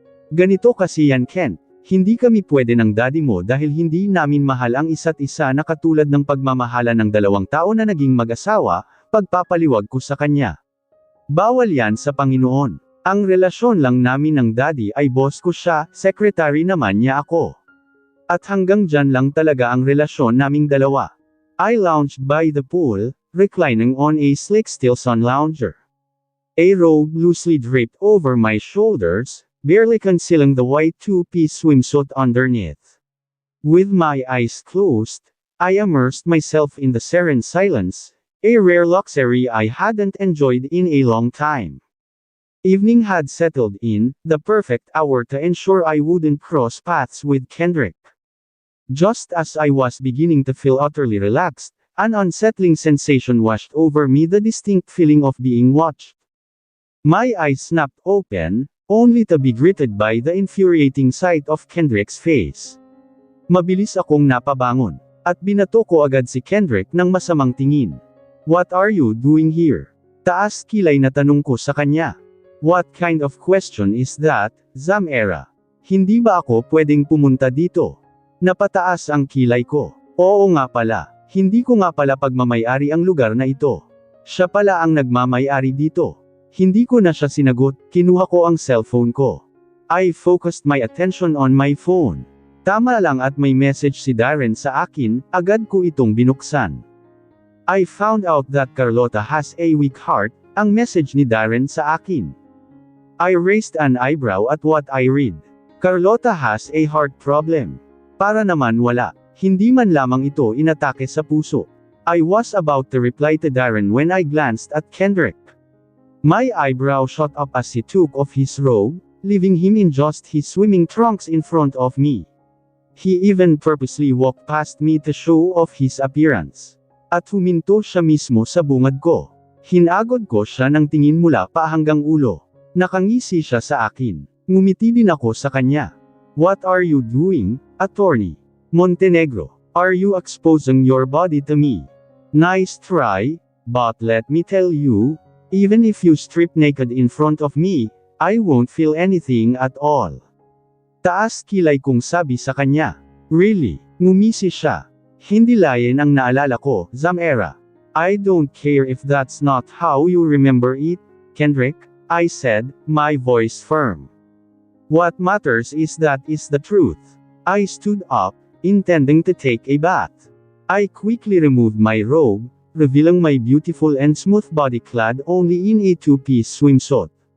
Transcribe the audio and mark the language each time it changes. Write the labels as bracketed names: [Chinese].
[Filipino] Ganito kasi yan, Kent. Hindi kami pwede ng daddy mo dahil hindi namin mahal ang isa't isa na katulad ng pagmamahala ng dalawang tao na naging mag-asawa, pagpapaliwag ko sa kanya. Bawal yan sa Panginoon. Ang relasyon lang namin ng daddy ay boss ko siya, secretary naman niya ako. At hanggang dyan lang talaga ang relasyon naming dalawa. [English] I lounged by the pool, reclining on a slick steel sun lounger. A robe loosely draped over my shoulders, barely concealing the white two-piece swimsuit underneath. With my eyes closed, I immersed myself in the serene silence, a rare luxury I hadn't enjoyed in a long time. Evening had settled in, the perfect hour to ensure I wouldn't cross paths with Kendrick. Just as I was beginning to feel utterly relaxed, an unsettling sensation washed over me, the distinct feeling of being watched. My eyes snapped open, only to be greeted by the infuriating sight of Kendrick's face. [Filipino] Mabilis akong napabangon, at binato ko agad si Kendrick ng masamang tingin. [English] What are you doing here? [Filipino] Taas kilay na tanong ko sa kanya. [English] What kind of question is that, Zamera? [Filipino] Hindi ba ako pwedeng pumunta dito? Napataas ang kilay ko. Oo nga pala, hindi ko nga pala pagmamayari ang lugar na ito. Siya pala ang nagmamayari dito. Hindi ko na siya sinagot, kinuha ko ang cellphone ko. [English] I focused my attention on my phone. [Filipino] Tama lang at may message si Darren sa akin, agad ko itong binuksan. [English] I found out that Carlota has a weak heart, [Filipino] ang message ni Darren sa akin. [English] I raised an eyebrow at what I read. Carlota has a heart problem. [Filipino] Para naman wala, hindi man lamang ito inatake sa puso. [English] I was about to reply to Darren when I glanced at Kendrick. My eyebrow shot up as he took off his robe, leaving him in just his swimming trunks in front of me. He even purposely walked past me to show off his appearance. [Filipino] At huminto siya mismo sa bungad ko. Hinagod ko siya ng tingin mula pa hanggang ulo. Nakangisi siya sa akin. Ngumiti din ako sa kanya. [English] What are you doing, Attorney Montenegro? Are you exposing your body to me? Nice try, but let me tell you, even if you strip naked in front of me, I won't feel anything at all. [Filipino] Taas kilay kong sabi sa kanya. [English] Really? [Filipino] Ngumisi siya. Hindi layan ang naalala ko, Zamera. [English] I don't care if that's not how you remember it, Kendrick, I said, my voice firm. What matters is that is the truth. I stood up, intending to take a bath. I quickly removed my robe, revealing my beautiful and smooth body clad only in a two-piece swimsuit.